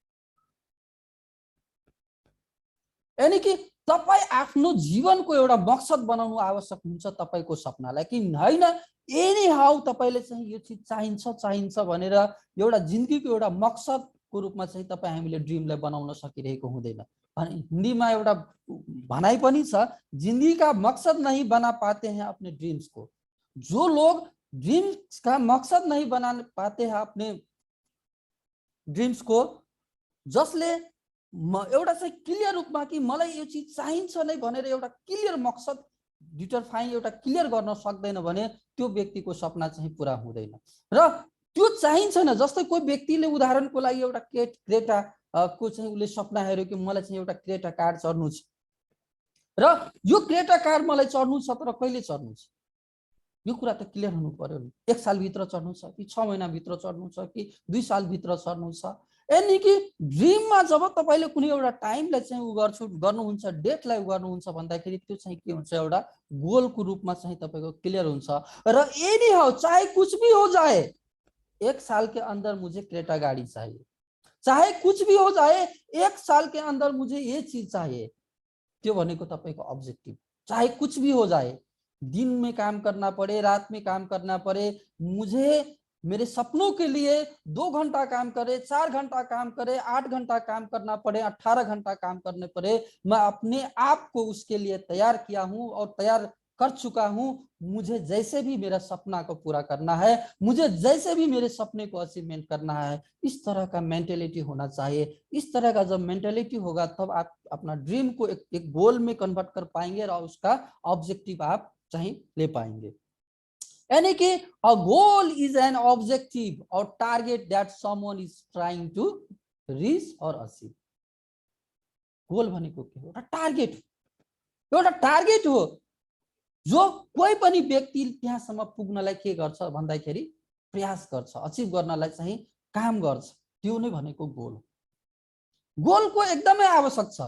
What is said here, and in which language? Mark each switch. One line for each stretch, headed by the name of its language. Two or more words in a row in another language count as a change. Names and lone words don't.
Nepali: यानी कि तपाईँ आफ्नो जीवनको एउटा मकसद बनाउनु आवश्यक हुन्छ तपाईको सपनालाई, कि हैन
English: anyhow
Nepali: तपाईले चाहिँ यो चिज चाहिन्छ भनेर एउटा जिन्दगीको एउटा मकसदको रूपमा चाहिँ तपाईँ हामीले ड्रिमलाई बनाउन सकिरहेको हुँदैन। हिन्दीमा एउटा भनाइ पनि छ,
Hindi: जिंदगी का मकसद नहीं बना पाते हैं अपने ड्रीम्स को। जो लोग ड्रीम्स का मकसद नहीं बना पाते हैं अपने ड्रीम्स को,
Nepali: जसले एउटा चाहिँ क्लियर रूपमा कि मलाई यो चिज चाहिन्छ नै भनेर एउटा क्लियर मकसद डिटरफाइन एउटा क्लियर गर्न सक्दैन भने त्यो व्यक्तिको सपना चाहिँ पुरा हुँदैन। र त्यो चाहिन्छ न, जस्तै कोही व्यक्तिले उदाहरणको लागि एउटा क्रेटा को चाहिँ उसले सपना हेर्यो कि मलाई चाहिँ एउटा क्रेटा कार चढ्नु छ, र यो क्रेटा कार मलाई चढ्नु छ, तर कहिले चढ्नु छ यो कुरा त क्लियर हुनु पर्यो नि। 1 सालभित्र चढ्नु छ कि 6 महिनाभित्र चढ्नु छ कि 2 सालभित्र चढ्नु छ। यानी कि ड्रिममा जब तपाईले कुनै एउटा टाइमलाई चाहिँ गर्नुहुन्छ, डेटलाई गर्नुहुन्छ भन्दाखेरि त्यो चाहिँ के हुन्छ, एउटा गोलको रूपमा चाहिँ तपाईको क्लियर हुन्छ।
Hindi: र
English: anyhow
Hindi: चाहे कुछ भी हो जाए 1 साल के अंदर मुझे क्रेटा गाड़ी चाहिए, चाहे कुछ भी हो जाए, 1 साल के अंदर मुझे ये चीज चाहिए,
Nepali: त्यो भनेको तपाईको अब्जेक्टिभ।
Hindi: चाहे कुछ भी हो जाए, दिन में काम करना पड़े, रात में काम करना पड़े, मुझे मेरे सपनों के लिए 2 घंटा काम करे, 4 घंटा काम करे, 8 घंटा काम करना पड़े, 18 घंटा काम करने पड़े, मैं अपने आप को उसके लिए तैयार किया हूं और तैयार कर चुका हूं। मुझे जैसे भी मेरा सपना को पूरा करना है, मुझे जैसे भी मेरे सपने को अचीवमेंट करना है, इस तरह का मेंटेलिटी होना चाहिए। इस तरह का जब मेंटेलिटी होगा तब आप अपना ड्रीम को एक गोल में कन्वर्ट कर पाएंगे और उसका ऑब्जेक्टिव आप चाहे ले पाएंगे। यानी कि
English: a goal is an objective or target that someone is trying to reach and achieve.
Nepali: गोल भनेको के हो? एउटा टार्गेट हो, एउटा टार्गेट हो जो कोही पनि व्यक्ति त्यहाँसम्म पुग्नलाई के गर्छ भन्दाखेरि प्रयास गर्छ, अचिभ गर्नलाई चाहिँ काम गर्छ। त्यो नै भनेको गोल हो। गोलको एकदमै आवश्यक छ।